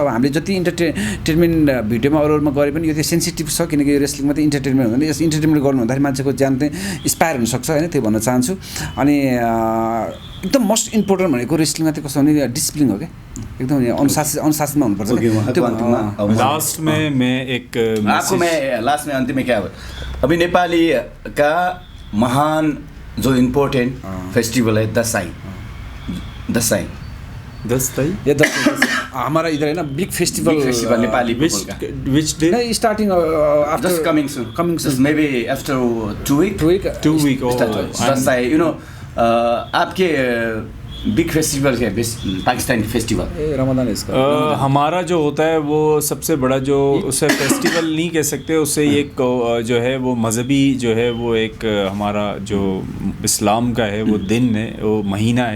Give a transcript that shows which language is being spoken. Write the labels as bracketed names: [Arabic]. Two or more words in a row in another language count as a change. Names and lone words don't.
[Nepali] अब हामीले जति इन्टरटेनमेन्ट भिडियोमा अरूमा गरे पनि यो चाहिँ सेन्सिटिभ छ, किनकि यो रेस्लिङमा चाहिँ इन्टरटेनमेन्ट हुँदैन। यस इन्टरटेनमेन्ट गर्नु भन्दाखेरि मान्छेको ज्यान चाहिँ इन्स्पायर हुनसक्छ होइन, त्यो भन्न चाहन्छु। अनि एकदम [English] most important [Nepali] भनेको रेस्लिङमा चाहिँ कस्तो भने डिसिप्लिन हो क्या, एकदम अनुशासनमा हुनुपर्छ। [Hindi] लास्ट में मैं एक आपको मैं लास्ट में अंतिम में क्या अभी नेपाली का महान जो [English] important festival [Hindi] है दसैँ ये हमारा इधर है ना [English] big festival [Hindi] नेपाली [English] which day starting after just coming soon maybe after 2 week दसैँ you know आपके big festival है पाकिस्तान फेस्टिवल [Hindi] रमजान इसका हमारा जो होता है वो सबसे बड़ा जो उसे फेस्टिवल नहीं कह सकते, उसे एक जो है वो मजहबी जो है वो एक हमारा जो इस्लाम का है वो दिन है, वो महीना है,